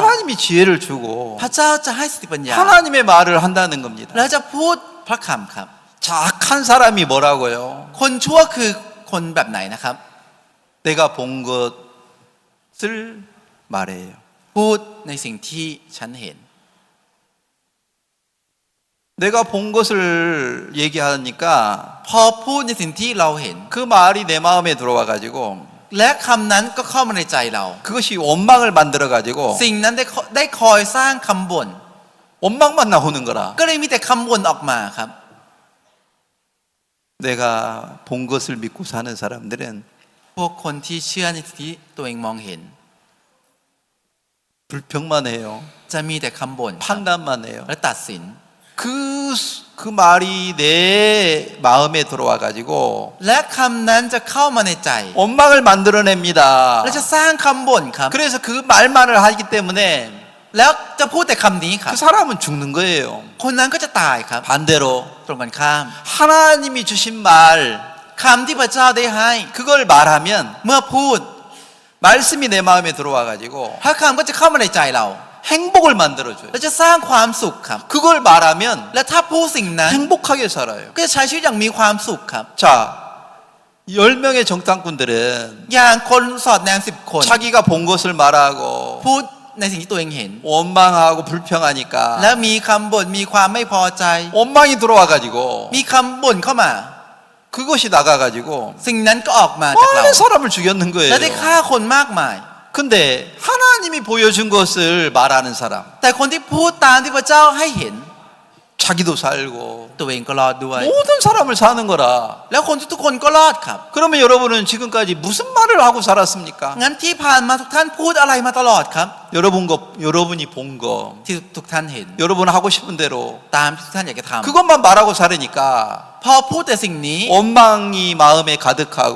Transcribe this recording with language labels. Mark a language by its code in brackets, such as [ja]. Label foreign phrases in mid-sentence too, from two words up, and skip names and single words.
[ko] 하나님이 지혜를 주고 [th] พระเจ้าจะให้สติปัญญา [ko] 하나님의 말을 한다는 겁니다. [th] แล้วจะพูดพระคำครับ [ko] 자, 악한 사람이 뭐라고요? [th] คนชั่วคือคนแบบไหนนะครับ [ko] 내가 본 것을 말해요. [th] พูดในสิ่งที่ฉันเห็น [ko] 내가 본 것을 얘기하니까 [th] พอพูดในสิ่งที่เราเห็น [ko] 그 말이 내 마음에 들어와 가지고 [th] และคำนั้นก็เข้ามาในใจเรา [ko] 그것이 원망을 만들어 가지고 [th] สิ่งนั้นได้คอยสร้างคำบ่น [ko] 원망만 나오는 거라. [th] ก็เลยมีแต่คำบ่นออกมาครับ [ko] 내가 본 것을 믿고 사는 사람들은 [th] พวกคนที่เชื่อในสิ่งที่ตัวเองมองเห็น [ko] 불평만 해요. [th] จะมีแต่คำบ่นครับ [ko] 판단만 해요. [th] และตัดสิน [ko] 그 말이 내 마음에 들어와 가지고 [th] และคำนั้นจะเข้ามาในใจ [ko] 원망을 만들어냅니다. [th] และจะสร้างคำบ่นครับ [ko] 그래서 그 말만을 하기 때문에 [th] แล้วจะพูดแต่คำนี้ครับ [ko] 그 사람은 죽는 거예요. [th] คนนั้นก็จะตายครับ [ko] 반대로 [th] ตรงกันข้าม [ko] 하나님이 주신 말 [th] คำที่พระเจ้าได้ให้ [ko] 그걸 말하면 [th] เมื่อพูด [ko] 말씀이 내 마음에 들어와 가지고 [th] พระคำก็จะเข้ามาในใจเรา [ko] 행복을 만들어줘요. [th] และจะสร้างความสุขครับ [ko] 그걸 말하면 [th] และถ้าพูดสิ่งนั้น [ko] 행복하게 살아요. [th] ก็จะใช้ชีวิตอย่างมีความสุขครับ [ko] 자, 10명의 정탐꾼들은 [th] อย่างคนสอดแนม10 คน [ko] 자기가 본 것을 말하고 [th] พูดในสิ่งที่ตัวเองเห็น [ko] 원망하고 불평하니까 [th] แล้วมีคำบ่นมีความไม่พอใจ [ko] 원망이 들어와 가지고 [th] มีคำบ่นเข้ามา [ko] 그것이 나가 가지고 [th] สิ่งนั้นก็ออกมาจากเรา [ko] 많은 사람을 죽였는 [th] และได้ [ko] 거예요. [th] ฆ่าคนมากมาย [ko] 그 근데 하나님이 보여준 것을 말하는 사람 [th] แต่คนที่พูดตามที่พระเจ้าให้เห็น [ko] 자기도 살고 [th] ตัวเองก็รอดด้วย [ko] 모든 사람을 사는 거라 [th] แล้วคนทุกๆคนก็รอดครับ [ko] 그러면 여러분은 지금까지 무슨 말을 하고 살았습니까? [th] งั้นที่ผ่านมาทุกท่านพูดอะไรมาตลอดครับ [ko] 여러분이 본 거 [th] ที่ทุกท่านเห็น [ko] 여러분 하고 싶은 대로 [th] ตามที่ทุกท่านอยากจะทำ [ko] 그것만 말하고 살으니까 [th] พอพูดแต่สิ่งนี้ [ko] 원망이 마음에 가득하고